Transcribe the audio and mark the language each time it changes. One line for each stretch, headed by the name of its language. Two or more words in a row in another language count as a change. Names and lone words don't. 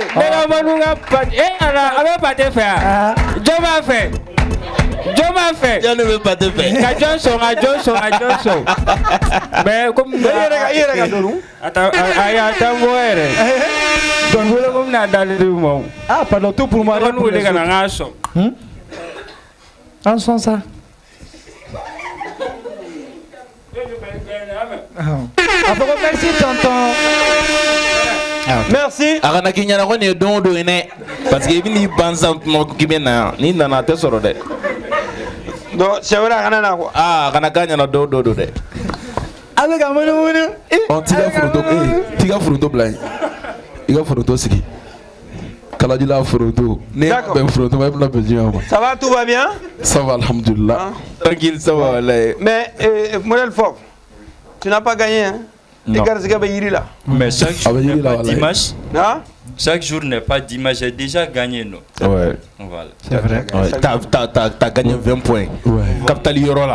Bambara: Ne ka manunga pâté. Ala a bɛ pâté fɛ yan. Jɔn b'a fɛ. Jɔn de bɛ pâté fɛ. Ka jɔn sɔn.
French: Mais comme
Bambara: I yɛrɛ ka dɔn. A y'a bɔ yɛrɛ. Donc wele ko bɛna dalen du ma.
French: Ah, pardon, tout pour moi.
Bambara: Ko n'u wele ka na n k'a sɔn. An sɔn sa. A fɔ ko
French: merci tonton.
Bambara: Merci. A kana k'i ɲɛna ko nin ye don o don ye dɛ.
French: Parce que
Bambara: i bɛ n'i ban sisan k'i bɛ na yan. N'i nana a tɛ sɔrɔ dɛ. Donc sɛ wɛrɛ a kana na quoi. A kana k'a ɲɛna don o don dɛ. A bɛ ka munumunu. T'i ka foronto bila yen. I ka foronto sigi. Kalajila foronto. Ne bɛ foronto ma i bɛna bɛn diɲɛ ma.
French: Ça va, tout va bien? Ça va, alhamdulillah. Tranquille, ça va. Mais modèle Fof, tu n'as pas gagné, hein? Non. Mais chaque jour n'est pas dimanche. Hein? Chaque jour n'est pas dimanche. J'ai déjà gagné, non? Ouais. Voilà. C'est vrai. Ouais. T'as gagné 20 points. Ouais. Capital Yorola.